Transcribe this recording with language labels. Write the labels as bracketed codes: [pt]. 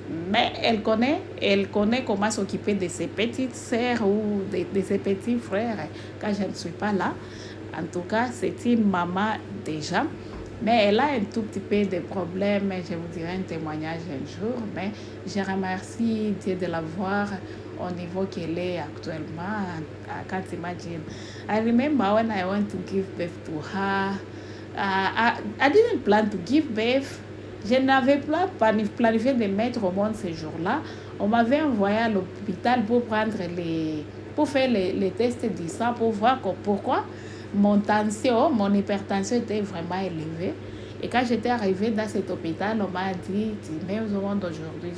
[fr] Mais elle connaît comment s'occuper de ses petites sœurs ou de ses petits frères quand je ne suis pas là. En tout cas, c'est une maman déjà. Mais elle a un tout petit peu de problèmes. Je vous dirai un témoignage un jour. Mais je remercie Dieu de la voir au niveau qu'elle est actuellement. [en] I can't imagine. I remember when I went to give birth to her. I didn't plan to give birth. [fr] Je n'avais pas planifié de mettre au monde ce jour-là. On m'avait envoyé à l'hôpital pour faire les tests du sang pour voir pourquoi mon hypertension était vraiment élevée. Et quand j'étais arrivée dans cet hôpital, on m'a dit, tu mets au monde aujourd'hui.